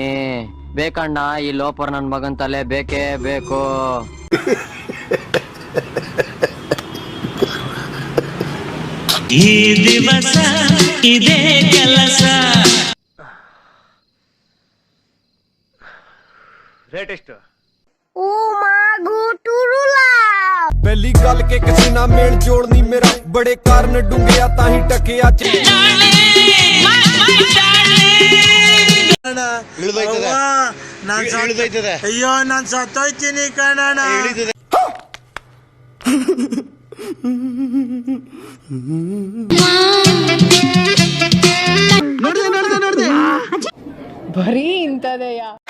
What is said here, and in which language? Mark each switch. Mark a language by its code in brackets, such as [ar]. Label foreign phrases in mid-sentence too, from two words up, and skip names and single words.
[kn] ಬೇಕಣ್ಣ, ಈ ಲೋಪರ್ ನನ್ ಮಗನ್ ತಲೆ ಬೇಕೇ ಬೇಕು. ಈ ದಿವಸ ಇದೇ ಕೆಲಸ. ರೇಟ್ ಎಷ್ಟು? [pa] ਪਹਿਲੀ ਗੱਲ ਕਿ ਕਿਸੇ ਨਾਲ ਮੇਲ ਜੋੜ ਨਹੀਂ ਮੇਰਾ, ਬੜੇ ਕਾਰਨ ਡੂੰਘਿਆ ਤਾਂ ਹੀ ਟਕਿਆ [kn] ಅಯ್ಯೋ ನಾನ್ ಸತ್ತೋಯ್ತೀನಿ ಕಣಣ್ಣ. ನೋಡ್ದೆ ಬರೀ ಇಂಥದೆಯ.